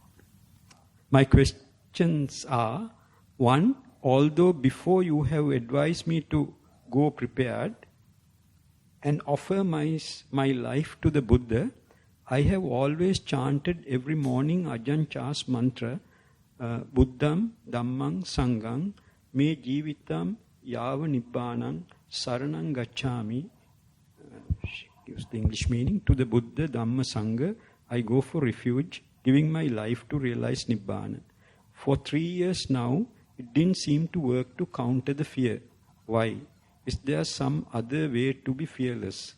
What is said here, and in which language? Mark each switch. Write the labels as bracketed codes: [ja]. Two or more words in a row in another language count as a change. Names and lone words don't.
[en] My questions are, 1, although before you have advised me to go prepared and offer my life to the Buddha, I have always chanted every morning Ajahn Chah's mantra, [pi] Buddham, Dhammam, Sangham, Me Jivitam, Yava Nibbanam, Saranam Gacchami. [en] She gives the English meaning. To the Buddha, Dhamma, Sangha, I go for refuge, giving my life to realize Nibbana. For 3 years now, it didn't seem to work to counter the fear. Why? Is there some other way to be fearless?